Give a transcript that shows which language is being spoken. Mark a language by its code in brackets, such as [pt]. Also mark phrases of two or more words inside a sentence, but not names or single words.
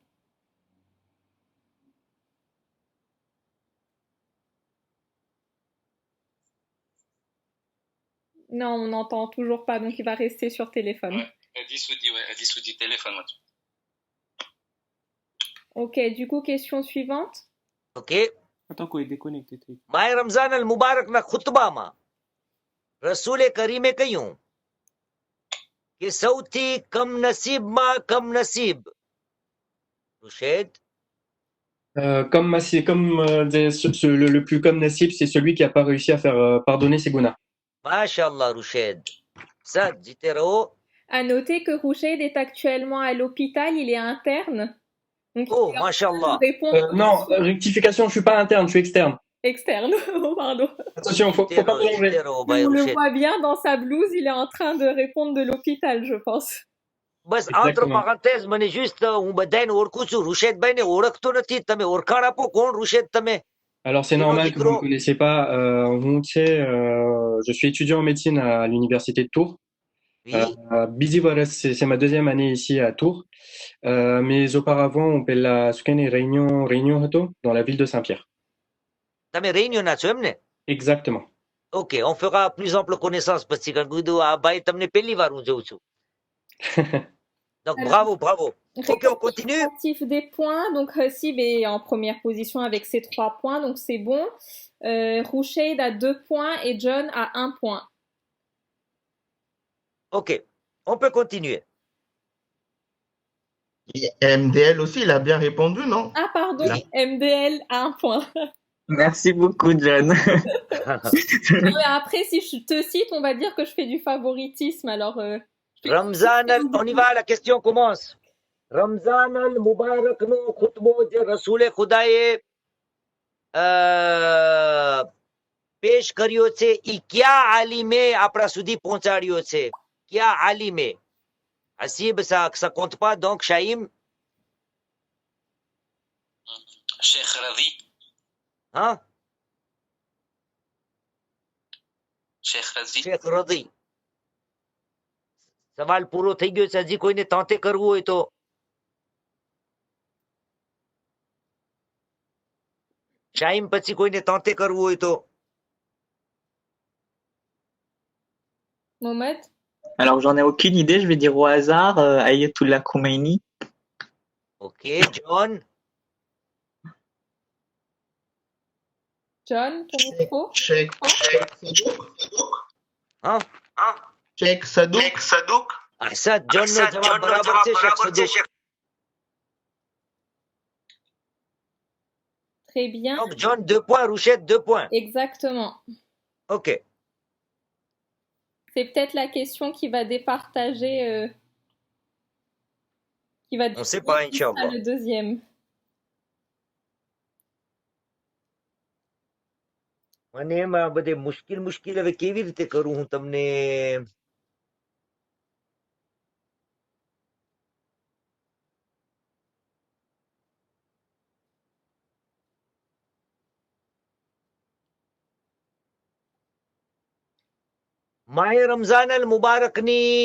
[fr] Non, on n'entend toujours pas, donc il va rester sur téléphone. Ouais, elle dit sous dit téléphone. Moi. Ok, du coup, question suivante. Ok. Attends qu'on est déconnecté. [gu] માય રમઝાન અલ મુબારકના ખુતબામાં રસૂલે કરીમે કહ્યું કે સૌથી કમ નસીબમાં કમ નસીબ. રુશેદ. [fr] Le plus comme Nassib, c'est celui qui n'a pas réussi à faire pardonner ses gounas. Masha'Allah, Rouched. Ça, dites-le. À noter que Rouched est actuellement à l'hôpital, il est interne. Donc, oh, Masha'Allah. Non, rectification, je ne suis pas interne, je suis externe. Externe, oh, pardon. Attention, il ne faut pas mélanger. On le voit bien dans sa blouse, il est en train de répondre de l'hôpital, je pense. [gu] બસ [fr] entre parenthèses [gu] મને juste હું બધાને ઓળખું છું. રુશેદભાઈને ઓળખતો નથી. તમે ઓળખાણ આપો કોણ રુશેદ તમે? [fr] Alors c'est normal que vous ne connaissez pas. Je suis étudiant en médecine à l'université de Tours. Oui. Bizi voilà, c'est ma deuxième année ici à Tours. Mais auparavant, on peut la Sukane Réunion Hato dans la ville de Saint-Pierre. [gu] તમે રેયુનિયનના છો એમ ને? [fr] Exactement. Ok, on fera plus ample connaissance parce que Guido a bail [gu] તમને પહેલી વાર હું જોઉં છું. [fr] Donc Alors, bravo. Ok, on continue. Des points, donc Hassib est en première position avec ses 3 points, donc c'est bon. Rouched a 2 points et John a 1 point. Ok, on peut continuer. MDL aussi, il a bien répondu, non? Ah pardon, MDL a 1 point. Merci beaucoup, John. Non, mais après, si je te cite, on va dire que je fais du favoritisme, alors... Ramzan, on y va, la question commence. [gu] રમઝાન અલ-મુબારક નો ખુતબો જે રસૂલ ખુદાએ પેશ કર્યો છે ઈ ક્યા આલિમે આપણા સુધી પહોંચાડ્યો છે? ક્યા આલિમે? [fr] Hasib, ça compte pas, donc Shaïm. Cheikh Radi. Hein? Cheikh Radi. Cheikh Radi. [gu] સવાલ પૂરો થઈ ગયો છે. હજી કોઈને તાંતે કરવું હોય તો શાઈમ પછી કોઈને તાંતે કરવું હોય તો [fr] Mohamed? Alors j'en ai aucune idée, je vais dire au hasard Ayatollah Khomeini. Ok, John. John, ton micro? Cheikh Sadouk. Hein? Cheikh Sadouk. Ah ça, [gu] John નો જવાબ બરાબર છે. [fr] Cheikh Sadouk. Très bien. Donc, John, 2 points, Rouchette, 2 points. Exactement. Ok. C'est peut-être la question qui va départager, qui va On ne sait définir pas, qui sera Inch'Allah. le deuxième. [gu] મને એમાં બધે મુશ્કેલ હવે કેવી રીતે કરું હું તમને માહે રમઝાન અલ મુબારકની